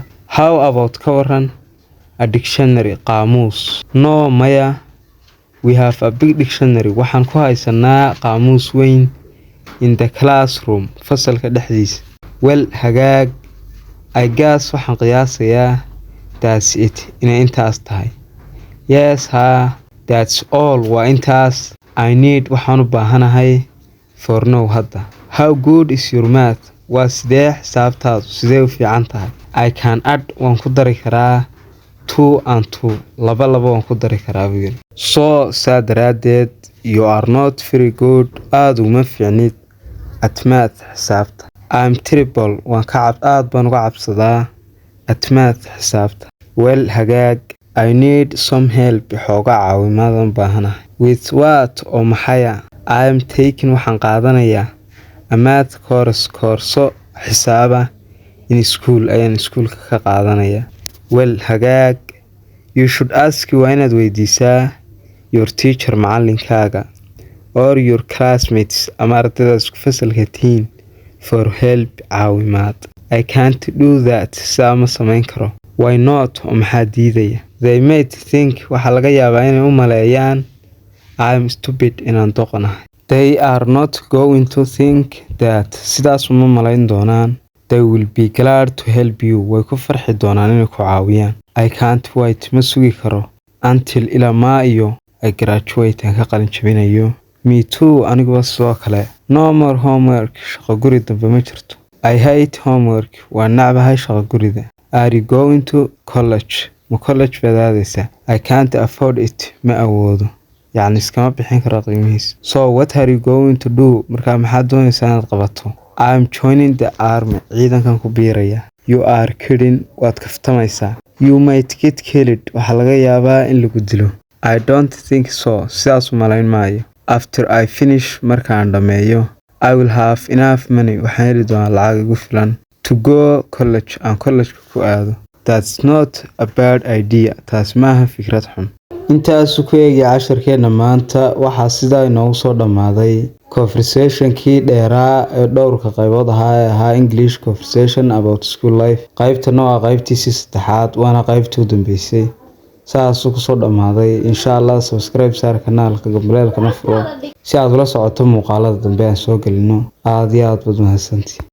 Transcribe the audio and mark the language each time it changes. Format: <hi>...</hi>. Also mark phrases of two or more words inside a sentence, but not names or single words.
<en>How about</en> <so>ka waran</so> <en>a dictionary, qaamuus? No, maya, we have a big dictionary,</en> <so>waxaan ku haysanaa qaamuus weyn</so> <en>in the classroom,</en> <so>fasalka dhexdiisa.</so> <en>Well, hagaag, I guess,</en> <so>waxaan qiyaasayaa</so> <en>that's it,</en> <so>inay intaas tahay.</so> <en>Yes, that's all,</en> <so>waa intaas.</so> <en>I need,</en> <so>waxaan u baahanahay</so> <en>for now,</en> <so>hadda.</so> <en>How good is your math?</en> <so>Waa sidee xisaabtaadu, sidee u fiican tahay?</so> <en>I can add,</en> <so>waan ku dari karaa 2 and 2, laba waan ku dari karaa buu yiri. So, saa daraadeed,</so> <en>you are not very good,</en> <so>aad uma fiicnid</so> <en>at math,</en> <so>xisaabta.</so> <en>I'm terrible,</en> <so>aad baan uga cabsadaa</so> <en>at math,</en> <so>xisaabta.</so> <en>Well, hagaag, I need some help,</en> <so>xoogaa caawimaad baan baahanahay.</so> <en>With what?</en> <so>oo maxaya?</so> <en>I am taking,</en> <so>waxaan qaadanayaa</so> <en>A math course</en> <so>koorso xisaaba</so> <en>in school</en> <so>ayaan iskuulka ka qaadanaya.</so> <en>Well, hagaag. You should ask</en> <so>waa inaad weydiisaa</so> <en>your teacher macallinkaaga or your classmates</en> <so>ama ardayda isku fasalka tihiin</so> <en>for help caawimaad. I can't do that.</en> <so>Saa ma samayn karo.</so> <en>Why not?</en> <so>Oo maxaa diidaya?</so> <en>They might think</en> <so>waxaa laga yaabaa inay u maleeyaan</so> <en>I'm stupid</en> <so>inaan doqonahay.</so> <en>They are not going to think that.</en> <so>Sidaas uma malayn doonaan.</so> <en>They will be glad to help you.</en> <so>Way ku farxi doonaan inay ku caawiyaan.</so> <en>I can't wait.</en> <so>Ma sugi karo. Until ilaa maa iyo</so> <en>I graduate</en> <so>aan ka qalin jabinayo.</so> <en>Me too.</en> <so>Aniguba sidoo kale.</so> <en>No more homework.</en> <so>Shaqo guri dambe ma jirto.</so> <en>I hate homework.</en> <so>Waa nacbahay shaqo gurida.</so> <en>Are you going to college?</en> <so>Ma college baad aadaysaa?</so> <en>I can't afford it.</en> <so>Ma awoodo. yacni iskama bixin karo qiimihiisa.</so> <en>So what are you going to do?</en> <so>Markaa maxaad doonaysaa inaad qabato?</so> <en>I'm joining the army.</en> <so>Ciidankan ku biiraya.</so> <en>You are kidding.</en> <so>Waad kaftamaysaa.</so> <en>You might get killed.</en> <so>Waxaa laga yaabaa in lagu dilo.</so> <en>I don't think so.</en> <so>Sidaas u malayn maayo.</so> <en>After I finish</en> <so>markaan dhammeeyo</so> <en>I will have enough money.</en> <so>Waxaan heli doonaa lacag igu filan</so> <en>to go college.</en> <so>Aan college ku aado.</so> <en>That's not a bad idea.</en> <so>Taas maaha fikrad xun. Intaas ku eegi casharkeena maanta waxaa sidaa inoogu soo dhamaaday conversationkii dheeraa ee dhowrka qaybood ahaa</so> <en>English conversation about school life.</en> <so>Qaybtana waa qaybtiisii saddexaad waana qaybtii u dambeysay. saas ku soo dhamaaday.</so> <ar>إن شاء الله</ar> <so>subscribe saar kanaalka gambaleelka na furo si aad ula socoto muuqaalada dambe aan soo gelino. Aad iyo aad baad mahadsantihiin.</so>